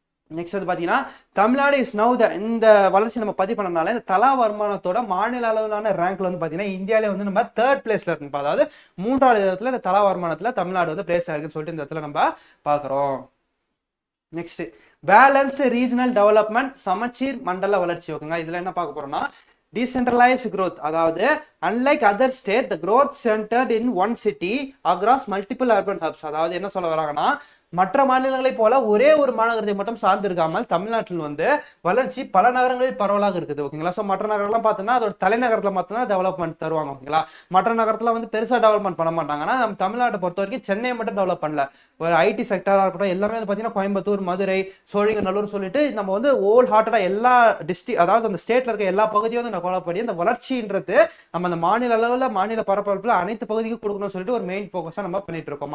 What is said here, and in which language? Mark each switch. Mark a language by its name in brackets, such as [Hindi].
[Tamil] Next வந்து பாத்தீங்கன்னா Tamil Nadu is now இந்த வளர்ச்சி நம்ம பதிவு பண்ணனால இந்த தலா வருமானத்தோட மாநில அளவிலான ரேங்க்ல வந்து பாத்தீங்கன்னா இந்தியாவிலே வந்து நம்ம 3rd பிளேஸ்ல இருக்கு. அதாவது 3வது இடத்துல இந்த தலா வருமானத்துல தமிழ்நாடு வந்து பிளேஸ் ஆயிருக்குன்னு சொல்லிட்டு இந்த இடத்துல நம்ம பாக்குறோம். நெக்ஸ்ட் பேலன்ஸ்டு ரீஜனல் டெவலப்மெண்ட், சமச்சீர் மண்டல வளர்ச்சி. ஓகேங்க, இதுல என்ன பார்க்க போறோம்னா [English] decentralized growth, அதாவது unlike other state the growth centered in one city across multiple urban hubs. [Tamil] அதாவது என்ன சொல்ல வராங்கன்னா மற்ற மாநிலங்களை போல ஒரே ஒரு மாநகரத்தை மட்டும் சார்ந்து இருக்காமல் தமிழ்நாட்டில் வந்து வளர்ச்சி பல நகரங்களில் பரவலாக இருக்குது. ஓகேங்களா. ஸோ மற்ற நகரம்லாம் பார்த்தோம்னா அதோட தலைநகரத்தில் மட்டும்தான் டெவலப்மெண்ட் தருவாங்க. ஓகேங்களா. மற்ற நகரத்துல வந்து பெருசா டெவலப்மெண்ட் பண்ண மாட்டாங்க. ஆனா நம்ம தமிழ்நாட்டை பொறுத்த வரைக்கும் சென்னையை மட்டும் டெவலப் பண்ணல. ஒரு ஐடி செக்டரா இருக்கட்டும் எல்லாமே வந்து பார்த்தீங்கன்னா கோயம்புத்தூர், மதுரை, சோழிங்கநல்லூர் சொல்லிட்டு நம்ம வந்து ஹோல் ஹார்ட்டடா எல்லா டிஸ்ட்ரிக்ட், அதாவது அந்த ஸ்டேட்ல இருக்க எல்லா பகுதியும் வந்து டெவலப் பண்ணி அந்த வளர்ச்சின்றது நம்ம அந்த மாநில அளவில் மாநில பரப்பளவுல அனைத்து பகுதிக்கும் கொடுக்கணும்னு சொல்லிட்டு ஒரு மெயின் ஃபோக்கஸா நம்ம பண்ணிட்டு இருக்கோம்.